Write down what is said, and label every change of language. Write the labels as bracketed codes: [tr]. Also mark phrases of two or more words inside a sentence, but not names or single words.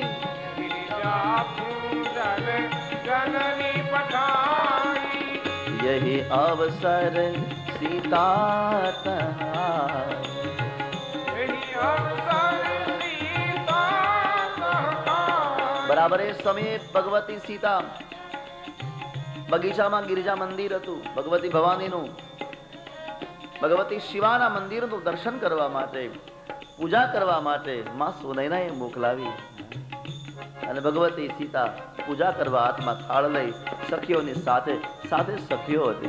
[awa] गिरिजा पूजन जननी पठाई. यही अवसर सीता तहाई. यही अवसर सीता तहाई. [gu] બરાબર એ સમયે ભગવતી સીતા બગીચામાં ગિરિજા મંદિર હતું ભગવતી ભવાનીનું. ભગવતી શિવાના મંદિરનું દર્શન કરવા માટે પૂજા કરવા માટે માં સુનૈનાએ મોકલાવી અને ભગવતી સીતા પૂજા કરવા હાથમાં થાળ લઈ સખીઓની સાથે સાથે સખીઓ હતી.